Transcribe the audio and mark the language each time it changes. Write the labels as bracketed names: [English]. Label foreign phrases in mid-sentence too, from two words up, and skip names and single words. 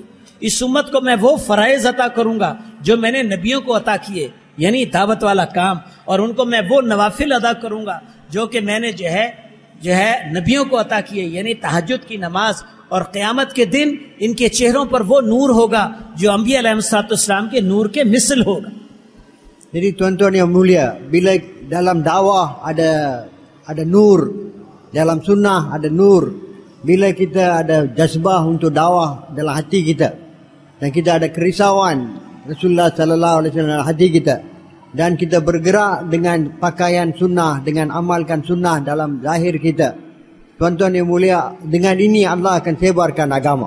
[Urdu] اس امت کو میں وہ فرائض عطا کروں گا جو میں نے نبیوں کو عطا کیے، یعنی دعوت والا کام، اور ان کو میں وہ نوافل ادا کروں گا جو کہ میں نے جو ہے نبیوں کو عطا کیے، یعنی تہجد کی نماز. اور قیامت کے دن ان کے چہروں پر وہ نور ہوگا جو انبیاء [Arabic] علیہ السلام [Urdu] کے نور کے مثل ہوگا. [Malay] Jadi tuan-tuan yang mulia, bila dalam dakwah ada nur, dalam sunnah ada nur, bila kita ada jazbah untuk dakwah dalam hati kita dan kita ada kerisauan Rasulullah [Arabic] صلى الله عليه وسلم [Malay] dalam hati kita dan kita bergerak dengan pakaian sunnah, dengan amalkan sunnah dalam zahir kita, tuan-tuan yang mulia, dengan ini Allah akan sebarkan agama.